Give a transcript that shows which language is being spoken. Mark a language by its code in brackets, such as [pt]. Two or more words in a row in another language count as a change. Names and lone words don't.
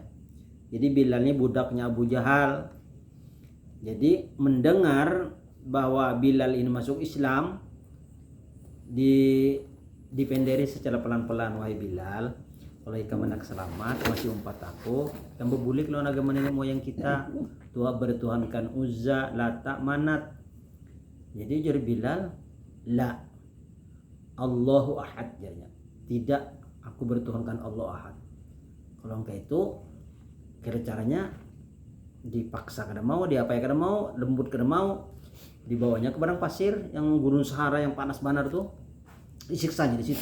[bjn] Jadi Bilal ini budaknya Abu Jahal. Jadi mendengar bahwa Bilal ini masuk Islam, dipenderi secara pelan-pelan, wahai Bilal, kalau kamu nak selamat masih umpat aku yang berbulik lawan agama nenek moyang kita, Tuhan bertuhankan Uzza, Lata, Manat. [id] Jadi jadi Bilal, [ar] لا الله أحد jadinya. [bjn] Tidak, aku bertuhankan Allah Ahad. Kalau engkau itu kira caranya dipaksa kada mau, diapai kada mau, lembut kada mau, dibawanya ke padang pasir yang gunung Sahara yang panas banar tuh, disiksanya di situ.